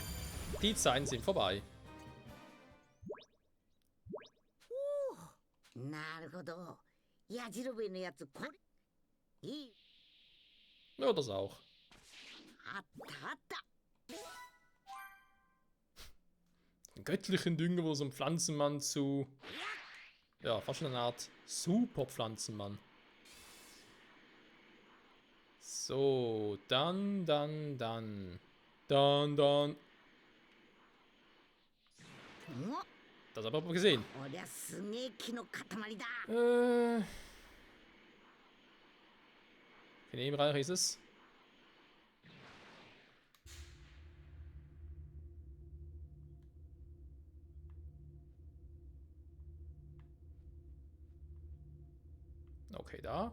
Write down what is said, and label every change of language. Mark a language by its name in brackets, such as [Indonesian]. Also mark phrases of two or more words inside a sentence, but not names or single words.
[German] Die Zeiten sind vorbei. [Japanese] なるほど。やじろべえのやつ、これ。いい。 [German] Ja, das auch. [Japanese] あったあった。 [German] Einen göttlichen Dünger, wo so ein Pflanzenmann zu... Ja, fast schon eine Art Superpflanzenmann. So, dann. Das habe ich aber gesehen. [Japanese] おりゃすげえ木の塊だ。 [German] In dem Bereich ist es. Okay, da.